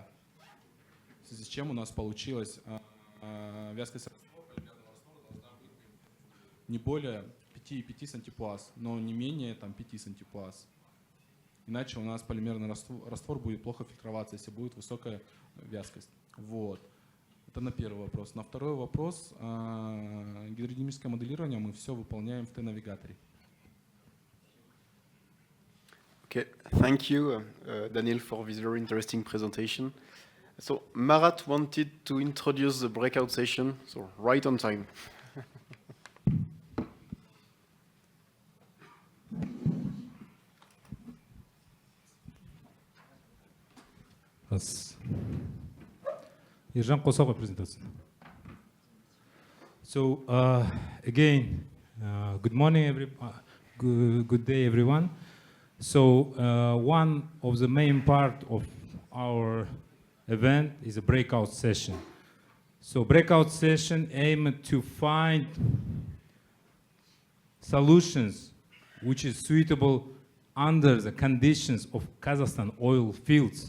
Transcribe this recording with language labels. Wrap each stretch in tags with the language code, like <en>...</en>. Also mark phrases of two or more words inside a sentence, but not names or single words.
<ru>В связи с чем у нас получилась вязкость полимерного раствора должна быть не более 5,5 сантипуаз, но не менее 5 сантипуаз. Иначе у нас полимерный раствор будет плохо фильтроваться, если будет высокая вязкость. Вот. Это на первый вопрос. На второй вопрос, гидродинамическое моделирование мы все выполняем в Т-навигаторе.</ru> <en>Okay, thank you, Daniel, for this very interesting presentation. So Marat wanted to introduce the breakout session, so right on time. Ержан Косова презентация. So again, good morning, good day, everyone. So one of the main part of our event is a breakout session. So breakout session aimed to find solutions which is suitable under the conditions of Kazakhstan oil fields.</en>